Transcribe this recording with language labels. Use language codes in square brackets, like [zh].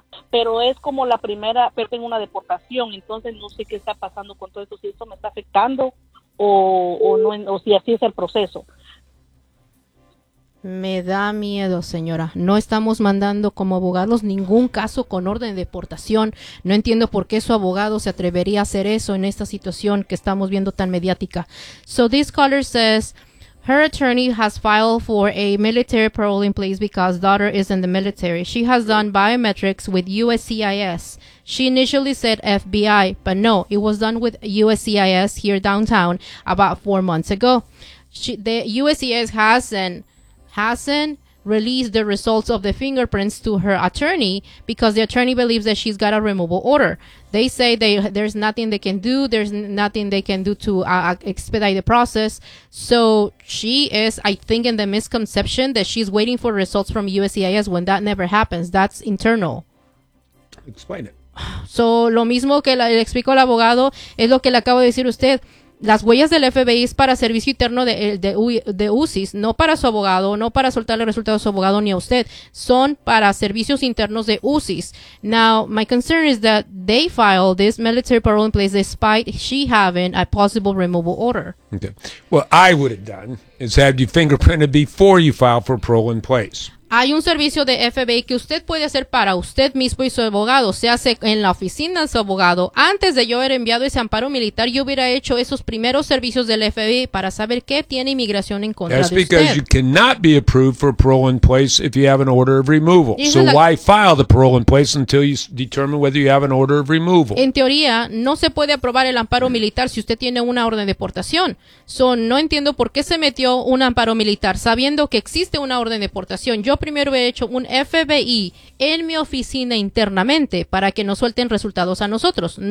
[es] Pero es como la primera, pero tengo una deportación, entonces no sé qué está pasando con todo esto, si esto me está afectando o no, o si así es el proceso. Me da miedo, señora. No estamos mandando como abogados ningún caso con orden de deportación. No entiendo por qué su abogado se atrevería a hacer eso en esta situación que estamos viendo tan mediática. [en] So this caller says, her attorney has filed for a military parole in place because daughter is in the military. She has done biometrics with USCIS. She initially said FBI, but no, it was done with USCIS here downtown about 4 months ago. The USCIS hasn't released the results of the fingerprints to her attorney because the attorney believes that she's got a removal order. They say there's nothing they can do. There's nothing they can do to expedite the process. So she is, I think, in the misconception that she's waiting for results from USCIS when that never happens. That's internal. Explain it. [es] So lo mismo que le explico al abogado es lo que le acabo de decir a usted. Las huellas del FBI es para servicio interno de USCIS, no para su abogado, no para soltar el resultado de su abogado ni a usted. Son para servicios internos de USCIS. [en] Now, my concern is that they filed this military parole in place despite she having a possible removal order. Okay. What I would have done is have you fingerprinted before you filed for parole in place. [es] Hay un servicio de FBI que usted puede hacer para usted mismo y su abogado. Se hace en la oficina de su abogado. Antes de yo haber enviado ese amparo militar, yo hubiera hecho esos primeros servicios del FBI para saber qué tiene inmigración en contra de usted. [en] That's because you cannot be approved for parole in place if you have an order of removal. So why file the parole in place until you determine whether you have an order of removal? [es] En teoría, no se puede aprobar el amparo militar si usted tiene una orden de deportación. So, no entiendo por qué se metió un amparo militar sabiendo que existe una orden de deportación. Yo primero he hecho un FBI en mi oficina internamente para que no suelten resultados a nosotros. No.